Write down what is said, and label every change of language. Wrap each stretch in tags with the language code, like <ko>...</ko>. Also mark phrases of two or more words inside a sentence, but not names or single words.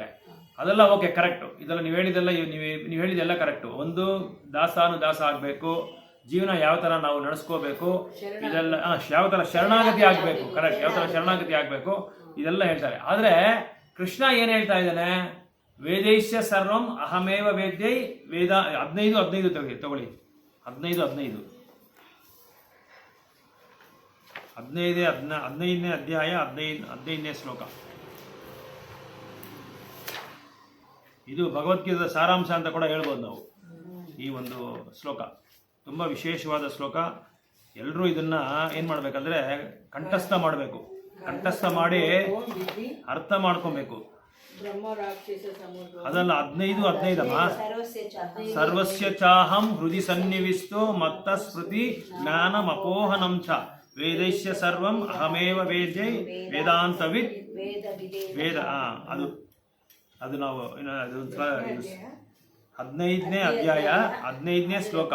<kn>ಅದೆಲ್ಲ</kn> <en>okay, correct.</en> <kn>ಇದೆಲ್ಲ ನೀವು ಹೇಳಿದೆಲ್ಲ ಕರೆಕ್ಟು. ಒಂದು ದಾಸ ಆಗಬೇಕು, ಜೀವನ ಯಾವ ಥರ ನಾವು ನಡೆಸ್ಕೋಬೇಕು, ಇದೆಲ್ಲ ಯಾವ ಥರ ಶರಣಾಗತಿ ಆಗಬೇಕು, ಕರೆಕ್ಟ್, ಯಾವ ಥರ ಶರಣಾಗತಿ ಆಗಬೇಕು, ಇದೆಲ್ಲ ಹೇಳ್ತಾರೆ. ಆದರೆ ಕೃಷ್ಣ ಏನು ಹೇಳ್ತಾ ಇದ್ದಾನೆ?</kn> <sa>ವೇದೈಸ್ಯ ಸರ್ವಂ ಅಹಮೇವ ವೇದ್ಯೈ.</sa> <kn>ವೇದ 15 ತಗೊಳ್ಳಿ, 15 15ನೇ ಅಧ್ಯಾಯ 15ನೇ ಶ್ಲೋಕ. ಇದು ಭಗವದ್ಗೀತೆಯ ಸಾರಾಂಶ ಅಂತ ಕೂಡ ಹೇಳ್ಬೋದು ನಾವು. ಈ ಒಂದು ಶ್ಲೋಕ ತುಂಬ ವಿಶೇಷವಾದ ಶ್ಲೋಕ. ಎಲ್ಲರೂ ಇದನ್ನ ಏನು ಮಾಡಬೇಕಂದ್ರೆ ಕಂಠಸ್ಥ ಮಾಡಬೇಕು, ಕಂಠಸ್ಥ ಮಾಡಿ ಅರ್ಥ ಮಾಡ್ಕೊಬೇಕು. ಅದಲ್ಲ 15 ಅಮ್ಮ.</kn> <sa>ಸರ್ವಸ್ಯ ಚಾಹಂ ಹೃದಯ ಸನ್ನಿವಿಷ್ಟೋ ಮತ್ತ ಸ್ಮೃತಿ ಜ್ಞಾನಮಪೋಹನಂ ಚ ವೇದೈಸ್ಯ ಸರ್ವಂ ಅಹಮೇವ ವೇದ್ಯೈ ವೇದಾಂತವಿದ್ ವೇದ.</sa> <kn>ಅದು ನಾವು 15ನೇ ಅಧ್ಯಾಯ 15ನೇ ಶ್ಲೋಕ.</kn>